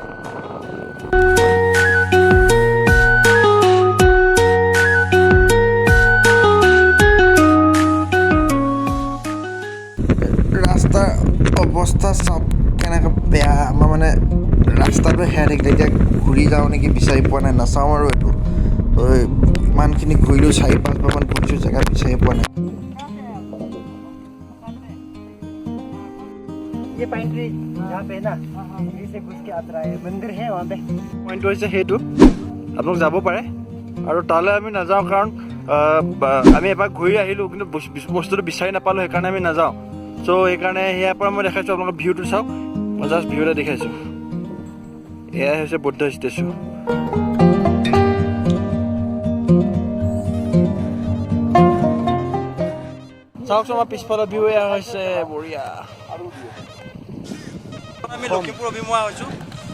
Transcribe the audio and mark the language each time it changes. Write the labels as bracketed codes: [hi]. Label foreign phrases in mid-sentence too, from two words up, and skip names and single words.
[as] ৰাস্তাৰ অৱস্থা চাওক কেনেকৈ বেয়া আমাৰ মানে ৰাস্তাটো হেৰাই থাকিলে এতিয়া ঘূৰি যাওঁ নেকি বিচাৰি পোৱা নাই নাচাওঁ আৰু এইটো ইমানখিনি ঘূৰিলোঁ 4-5 বাৰমান ঘূৰিছোঁ জেগা বিচাৰি পোৱা নাই [hi] ये पाइन ट्री जहाँ पे है ना यहीं से घुस के आता है मंदिर है वहाँ पे [as] পইণ্টটো হৈছে সেইটো আপোনালোক যাব পাৰে আৰু তালৈ আমি নাযাওঁ কাৰণ আমি এবাৰ ঘূৰি আহিলোঁ কিন্তু বস্তুটো বিচাৰি নাপালোঁ সেইকাৰণে আমি নাযাওঁ চ' সেইকাৰণে ইয়াৰ পৰা মই দেখাইছোঁ আপোনালোকৰ ভিউটো চাওক মই জাষ্ট ভিউ এটা দেখাইছোঁ এয়াই হৈছে বুদ্ধ ষ্টেচু চাওকচোন আমাৰ পিছফালৰ ভিউ এয়া হৈছে বঢ়িয়া আমি লখিমপুৰ অভিমুখা হৈছোঁ